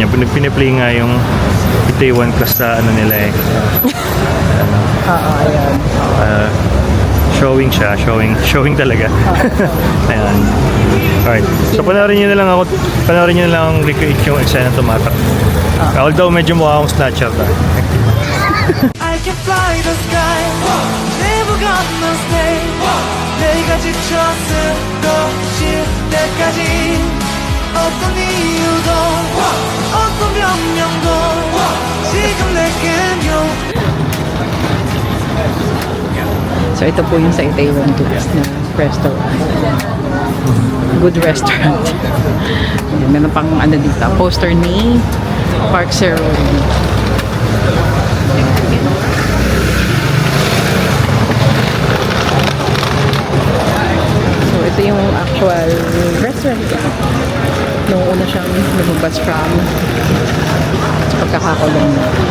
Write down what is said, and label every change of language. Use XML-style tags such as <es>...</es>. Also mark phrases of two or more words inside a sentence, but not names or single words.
<tl>Piniplay nga yung Itaewon class sa ano nila eh. Ayan. Showing siya. Showing talaga. Ayan. Alright. So, panoorin niyo na lang ang recreate yung eksena tumatak. Although medyo mukha akong snatcher na.</tl> <en>I can fly the sky Never gonna stay</en> <ko>내가 지쳐 쓰러질 때까지 어떤 이유도 어떤 변명도 지금 내겐요</ko> <tl>So, ito po yung sa Itaewon Tourist na restaurant.</tl> <en>Good restaurant.</en> <tl>Ayan, meron pang ano dito. Poster ni Park Seruni. So, ito yung actual restaurant niya. Nung una siyang lumabas from sa pagkakakulong na.</tl>